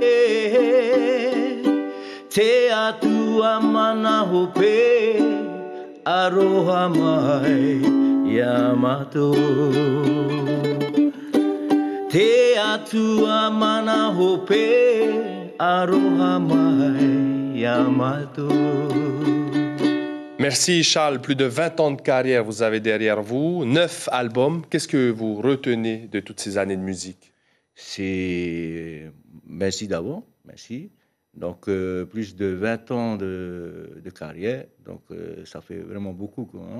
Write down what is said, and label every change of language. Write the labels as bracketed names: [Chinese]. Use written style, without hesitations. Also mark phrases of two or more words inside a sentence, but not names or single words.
[Tahitian] Te atua mana hope, aroha mai Yamato Te atua mana hope aroha mai Yamato. [French] Merci Charles, plus de 20 ans de carrière vous avez derrière vous, 9 albums. Qu'est-ce que vous retenez de toutes ces années de musique? C'est... Merci d'abord, merci. Donc plus de 20 ans de carrière, donc ça fait vraiment beaucoup, quoi, hein?